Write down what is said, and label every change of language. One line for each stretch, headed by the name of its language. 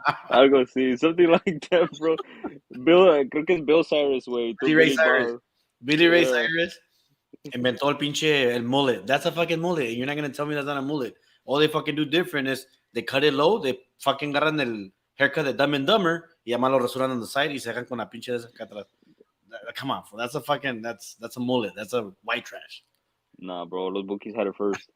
English: I'll go see something like that, bro.
Spanish: Bill, creo que es Bill Cyrus, güey. Tú
English: Billy Ray Billy Cyrus. Bob. Billy Ray Yeah.
Spanish: Cyrus inventó el pinche el mullet.
English: That's a fucking mullet. And you're not gonna tell me that's not a mullet. All they fucking do different is they cut it low, they fucking
Spanish: agarran el haircut de Dumb and
English: Dumber
Spanish: y además lo rasuran
English: on the side
Spanish: y se dejan con la pinche de esa acá atrás.
English: Come on, that's a fucking that's a mullet. That's a white trash. Nah, bro. Los Bookies had it first.